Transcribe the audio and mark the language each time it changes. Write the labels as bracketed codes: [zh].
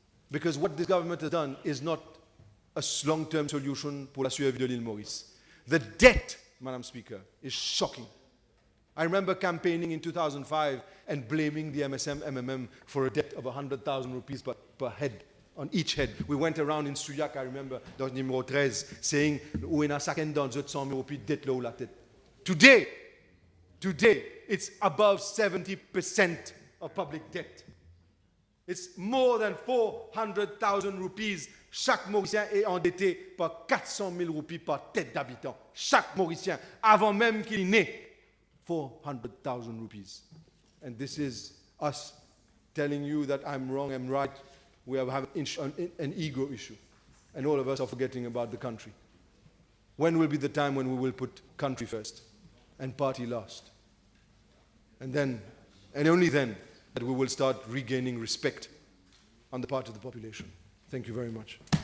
[en] Because what this government has done is not a long-term solution [fr] pour la survie de l'île Maurice. [en] The debt, Madam Speaker, is shocking. I remember campaigning in 2005 and blaming the MSM-MMM for a debt of 100,000 rupees per head, on each head. We went around in Souillac, I remember, [fr] dans le numéro 13, [en] saying, [fr] où est-ce chacun dans 100 000 rupees de dette là ou la tête. [en] Today, it's above 70% of public debt. It's more than 400,000 rupees. [fr] Chaque Mauricien est endetté par 400 000 roupies par tête d'habitant. Chaque Mauricien, avant même qu'il naît, 400,000 rupees. [en] And this is us telling you that I'm wrong, I'm right. We have an ego issue. And all of us are forgetting about the country. When will be the time when we will put country first and party last? And then, and only then, that we will start regaining respect on the part of the population. Thank you very much.